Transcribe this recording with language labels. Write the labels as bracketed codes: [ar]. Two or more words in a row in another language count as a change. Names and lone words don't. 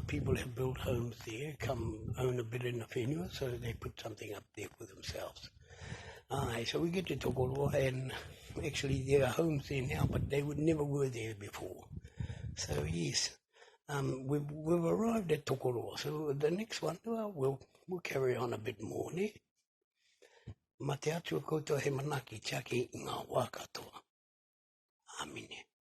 [en] People have built homes there, come own a bit in the whenua, so they put something up there for themselves. So we get to Tokoroa, and actually there are homes there now, but they never were there before. So yes, we've arrived at Tokoroa. So the next one, we'll carry on a bit more, ne? [mi] Ma te atua koutou he manaki tiaki ngā wā katoa. Amine.